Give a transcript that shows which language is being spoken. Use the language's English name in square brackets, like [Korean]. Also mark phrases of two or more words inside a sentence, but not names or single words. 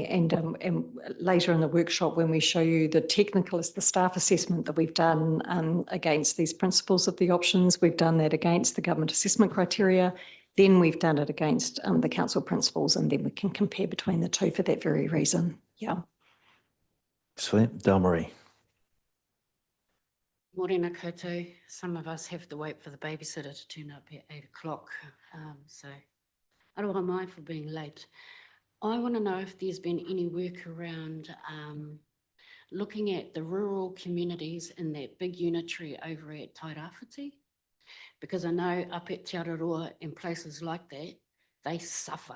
[English] And later in the workshop, when we show you the staff assessment that we've done against these principles of the options, we've done that against the government assessment criteria, then we've done it against the council principles, and then we can compare between the two for that very reason. Yeah. Excellent. Dale-Marie. [Māori] Morena koutou. [English] Some of us have to wait for the babysitter to turn up at 8 o'clock. So [Māori] aroha mai [English] for being late. I want to know if there's been any work around looking at the rural communities in that big unitary over at Tairāwhiti, because I know up at Te Araroa and places like that, they suffer.